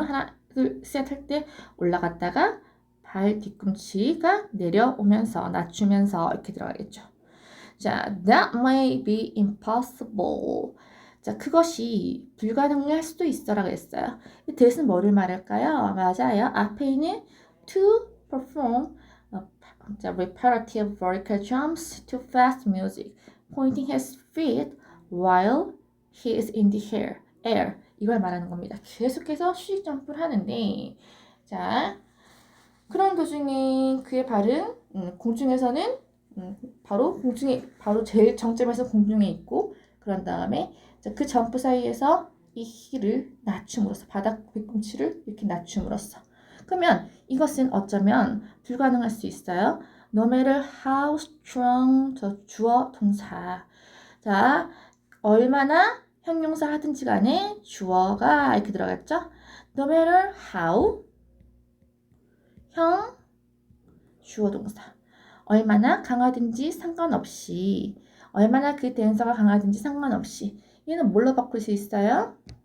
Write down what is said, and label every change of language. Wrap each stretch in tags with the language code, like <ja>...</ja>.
<ko>하나, 둘, 셋 할 때 올라갔다가 발 뒤꿈치가 내려오면서 낮추면서 이렇게 들어가겠죠.</ko> <en>자, that may be impossible.</en> <ko>자, 그것이 불가능할 수도 있어라고 했어요. that은 뭐를 말할까요? 맞아요. 앞에 있는</ko> <en>to perform 자, repetitive vertical jumps to fast music, pointing his feet while he is in the air.</en> <ko>이걸 말하는 겁니다. 계속해서 수직 점프를 하는데, 자, 그런 도중에 그의 발은 공중에서는 바로 공중에 바로 제일 정점에서 공중에 있고, 그런 다음에 자, 그 점프 사이에서 이 힐을 낮춤으로써 바닥 뒤꿈치를 이렇게 낮춤으로써. 그러면 이것은 어쩌면 불가능할 수 있어요.</ko> <en>No matter how strong</en> <ko>저 주어 동사. 자, 얼마나 형용사 하든지 간에 주어가 이렇게 들어갔죠?</ko> <en>No matter how</en> <ko>형 주어 동사. 얼마나 강하든지 상관없이 얼마나 그 댄서가 강하든지 상관없이 얘는 뭘로 바꿀 수 있어요?</ko>